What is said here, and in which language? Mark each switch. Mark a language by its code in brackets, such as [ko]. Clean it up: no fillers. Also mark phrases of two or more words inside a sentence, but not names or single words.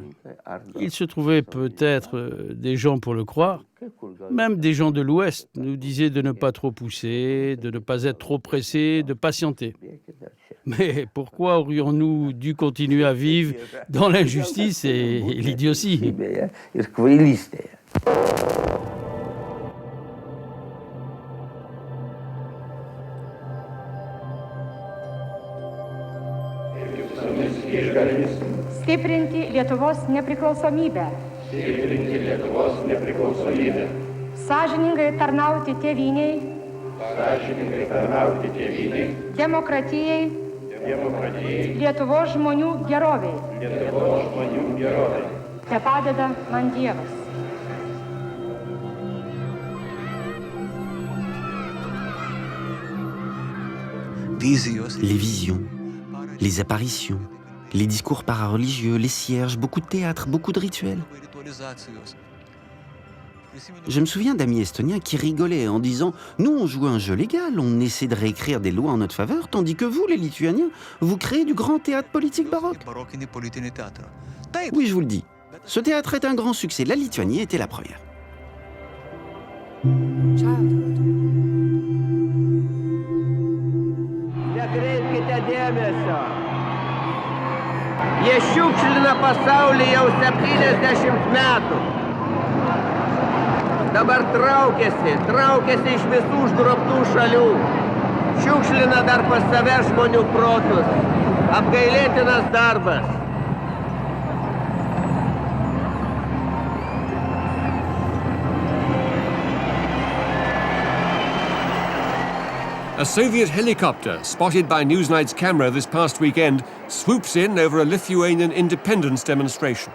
[fr] Il se trouvait peut-être des gens pour le croire. Même des gens de l'Ouest nous disaient de ne pas trop pousser, de ne pas être trop pressés, de patienter. Mais pourquoi aurions-nous dû continuer à vivre dans l'injustice et l'idiotie ? [lt] Stiprinti Lietuvos nepriklausomybę. Sąžiningai tarnauti tėvynei. Demokratijai. Lietuvos žmonių geroviai. Tepadeda man Dievas. [fr] Les visions, les apparitions, les discours parareligieux, les cierges, beaucoup de théâtre, beaucoup de rituels. Je me souviens d'amis estoniens qui rigolaient en disant « Nous, on joue un jeu légal, on essaie de réécrire des lois en notre faveur, tandis que vous, les Lituaniens, vous créez du grand théâtre politique baroque. » Oui, je vous le dis, ce théâtre est un grand succès. La Lituanie était la première. [lt] Nekreipkite dėmesio. Jie šiukšlina pasaulį jau 70 metų. Dabar traukiasi iš visų užgrobtų šalių. Šiukšlina dar pas save žmonių protus. Apgailėtinas darbas. [en] A Soviet helicopter, spotted by Newsnight's camera this past weekend, swoops in over a Lithuanian independence demonstration.